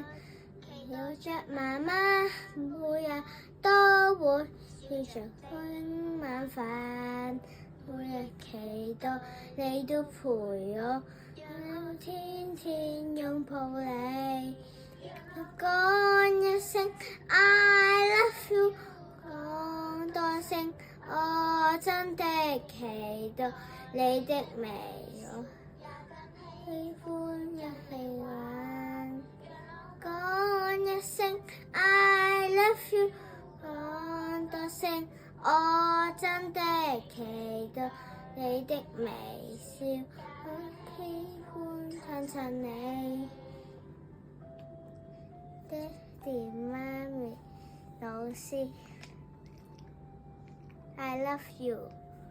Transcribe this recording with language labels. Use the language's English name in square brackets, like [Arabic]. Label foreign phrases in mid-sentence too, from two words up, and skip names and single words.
[Cantonese] 期待着媽媽，每日都會笑着吃晚飯。每日期待你都陪我，天天擁抱你。講一聲 [English] I love you， [Cantonese] 講多聲我真的期待你的美，我喜歡一起玩。講一聲 [English] I love you， [Cantonese] 講多聲我真的期待你的微笑，我喜歡親親你。爹哋媽咪老師 [English] I love you。